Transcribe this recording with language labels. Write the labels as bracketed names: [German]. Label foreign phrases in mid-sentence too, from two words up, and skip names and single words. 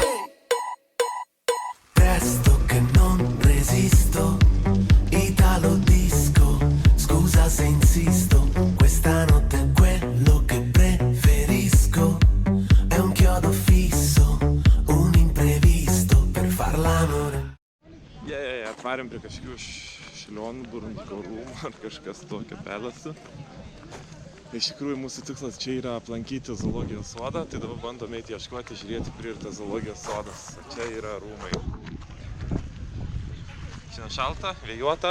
[Italian] Presto che non resisto, Italo disco, scusa se insisto, questa notte è quello che preferisco, è un chiodo fisso, un imprevisto per far l'amore. [Lithuanian] Atvarėm prie kažkokių Šilionų Burunsko rūmų ar kažkas tokio pelasi. Iš tikrųjų mūsų tikslas čia yra aplankyti zoologijos sodą, tai dabar bandome eiti ieškoti, žiūrėti, kur yra tas zoologijos sodas. Čia yra rūmai. Šiandien šalta, vėjuota.